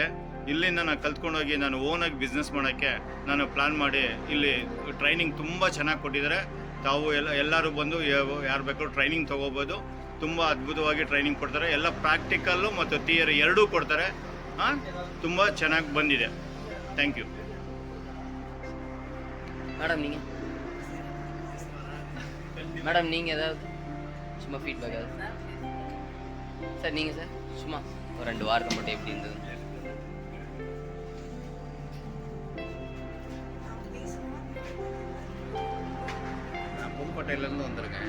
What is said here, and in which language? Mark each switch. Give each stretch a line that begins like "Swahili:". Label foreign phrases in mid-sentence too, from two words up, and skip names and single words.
Kannada: ಇಲ್ಲಿಂದ ನಾನು ಕಲ್ತ್ಕೊಂಡೋಗಿ ನಾನು ಓನಾಗಿ ಬಿಸ್ನೆಸ್ ಮಾಡೋಕ್ಕೆ ನಾನು ಪ್ಲ್ಯಾನ್ ಮಾಡಿ ಇಲ್ಲಿ ಟ್ರೈನಿಂಗ್ ತುಂಬ ಚೆನ್ನಾಗಿ ಕೊಟ್ಟಿದ್ದಾರೆ. ತಾವು ಎಲ್ಲರೂ ಬಂದು ಯಾರು ಬೇಕಾದ್ರೂ ಟ್ರೈನಿಂಗ್ ತೊಗೋಬೋದು. ತುಂಬ ಅದ್ಭುತವಾಗಿ ಟ್ರೈನಿಂಗ್ ಕೊಡ್ತಾರೆ. ಎಲ್ಲ ಪ್ರಾಕ್ಟಿಕಲ್ಲು ಮತ್ತು ಥಿಯರಿ ಎರಡೂ ಕೊಡ್ತಾರೆ. ತುಂಬ ಚೆನ್ನಾಗಿ ಬಂದಿದೆ.
English: thank you
Tamil: மேடம். நீங்கள் ஏதாவது சும்மா ஃபீட்பேக் ஏதாவது சார்? நீங்கள் சார் சும்மா ஒரு 2 வாரத்தை மட்டும் எப்படி இருந்தது? நான் புதுக்கோட்டையிலேருந்து வந்திருக்கேன்.